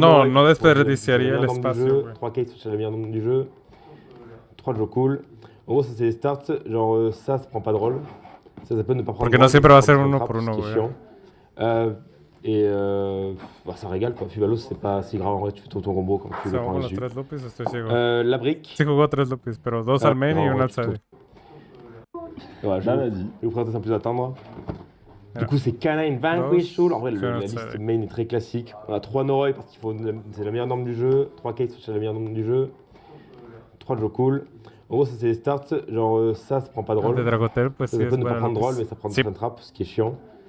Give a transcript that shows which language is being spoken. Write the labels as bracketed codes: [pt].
[es] no, no desperdiciaría el espacio. [fr] 3 cases, c'est le meilleur nombre du jeu. 3 jeux cool. En gros, ça c'est les starts. Genre, ça prend pas de rôle. Ça peut ne pas prendre. [es] Porque no siempre va a ser uno por uno, [fr] güey. Ça régale quoi. Fubalos, c'est pas si grave en vrai. Tu fais tout ton combo quand tu le prends dessus. La brique. [es] Sí jugó 3 Lopez, pero 2 al main y 1 al side. [fr] Voilà, vas-y. Je vais vous présenter sans plus attendre. Du coup, c'est Canine Vanquish Soul. En vrai, la liste main est très classique. On a 3 Noroi parce qu'il faut. C'est la meilleure norme du jeu. 3 Cases, c'est la meilleure norme du jeu. 3 jeux cool. En gros, ça c'est les starts. Genre, ça prend pas de rôle. Ça peut ne pas prendre de rôle, mais ça prend des trap, ce qui est chiant.